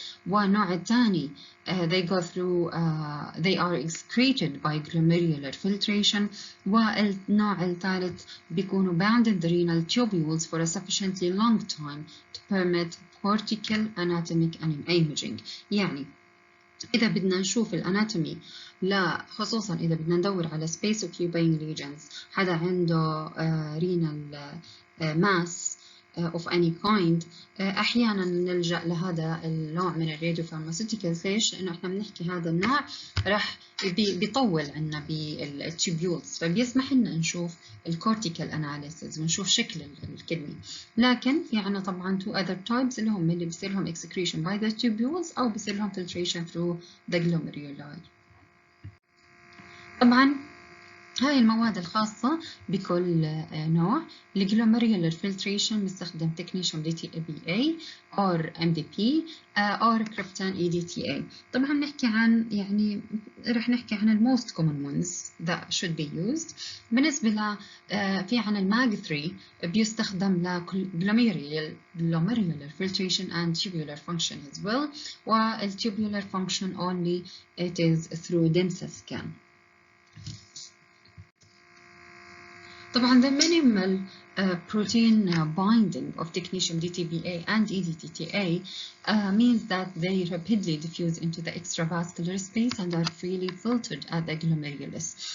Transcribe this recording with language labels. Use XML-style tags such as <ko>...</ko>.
<ar>والنوع الثاني</ar> <en>they go through they are excreted by glomerular filtration.</en> <ar>والنوع الثالث بيكونوا</ar> <en>bound in the renal tubules for a sufficiently long time to permit cortical anatomic imaging.</en> <ar>يعني إذا بدنا نشوف الأناتومي لا خصوصا إذا بدنا ندور على</ar> <en>space occupying regions</en> <ar>حدا عنده</ar> <en>renal mass of any kind</en> <ar>أحيانا نلجأ لهذا النوع من الراديوفارماسيوتيكالز. ليش؟ لأنه إحنا بنحكي هذا النوع راح بيطول عنا بالتيوبيولز فبيسمح لنا نشوف الكورتيكال أناليسيز ونشوف شكل الكدني. لكن في عنا طبعا</ar> <en>two other types</en> <ar>اللي هم اللي بيصير لهم</ar> <en>excretion by the tubules</en> <ar>أو بيصير لهم</ar> <en>filtration through the glomeruli.</en> <ar>طبعا هاي المواد الخاصة بكل نوع.</ar> <en>الجلوميريولر filtration</en> <ar>بنستخدم</ar> <en>technetium DMSA or MDP or krypton EDTA.</en> <ar>طبعا بنحكي عن يعني رح نحكي عن ال</ar> <en>most common ones that should be used.</en> <ar>بالنسبة ل في عن الماج 3 بيستخدم ل</ar> <en>glomerular filtration and tubular function as well. وال tubular function only it is through DMSA scan.</en> <ar>طبعا</ar> <en>the minimal protein binding of technetium DTBA and EDTA means that they rapidly diffuse into the extravascular space and are freely filtered at the glomerulus.</en>